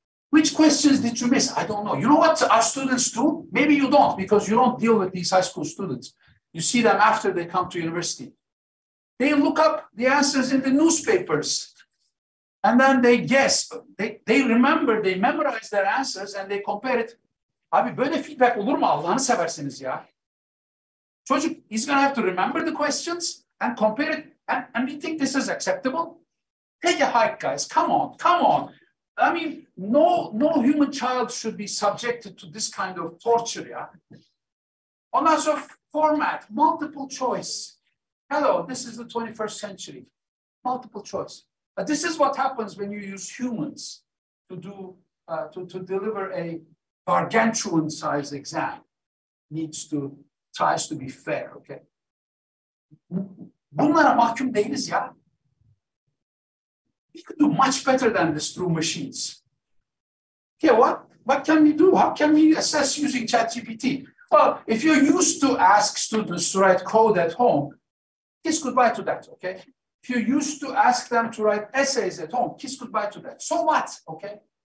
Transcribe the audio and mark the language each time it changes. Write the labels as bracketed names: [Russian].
[English] Which questions did you miss? I don't know. You know what our students do? Maybe you don't, because you don't deal with these high school students. You see them after they come to university. They look up the answers in the newspapers. And then they guess. They remember, they memorize their answers and they compare it. [Turkish] Abi böyle feedback olur mu Allah'ını seversiniz ya? [English] Çocuk, he's going to have to remember the questions and compare it. And we think this is acceptable? Take a hike, guys. Come on, come on. I mean, no human child should be subjected to this kind of torture, yeah? [Turkish] Ondan sonra [English] format, multiple choice. Hello, this is the 21st century. Multiple choice. This is what happens when you use humans to do to deliver a gargantuan size exam. Tries to be fair, okay? [Turkish] Bunlara mahkum değiliz ya. [English] We could do much better than this through machines. Okay, what can we do? How can we assess using ChatGPT? Well, if you're used to ask students to write code at home, kiss goodbye to that, okay? If you're used to ask them to write essays at home, kiss goodbye to that. So what, okay?